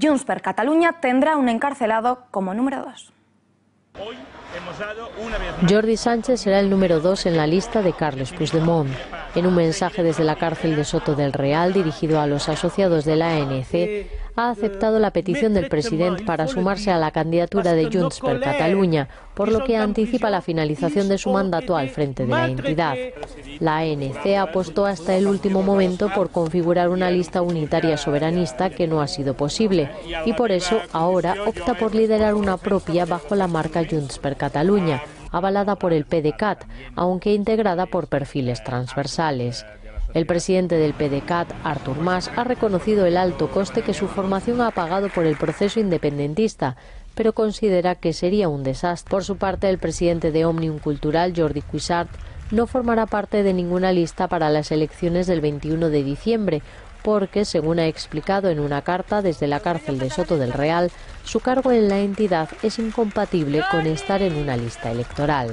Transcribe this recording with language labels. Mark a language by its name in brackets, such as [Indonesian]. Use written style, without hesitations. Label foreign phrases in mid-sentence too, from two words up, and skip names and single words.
[Spanish] Junts per Catalunya tendrá un encarcelado como número 2. Jordi Sánchez será el número 2 en la lista de Carles Puigdemont. En un mensaje desde la cárcel de Soto del Real dirigido a los asociados de la ANC, ha aceptado la petición del presidente para sumarse a la candidatura de Junts per Catalunya, por lo que anticipa la finalización de su mandato al frente de la entidad. La ANC apostó hasta el último momento por configurar una lista unitaria soberanista que no ha sido posible, y por eso ahora opta por liderar una propia bajo la marca Junts per Catalunya, avalada por el PDeCAT, aunque integrada por perfiles transversales. El presidente del PDeCAT, Artur Mas, ha reconocido el alto coste que su formación ha pagado por el proceso independentista, pero considera que sería un desastre. Por su parte, el presidente de Òmnium Cultural, Jordi Cuixart, no formará parte de ninguna lista para las elecciones del 21 de diciembre, porque, según ha explicado en una carta desde la cárcel de Soto del Real, su cargo en la entidad es incompatible con estar en una lista electoral.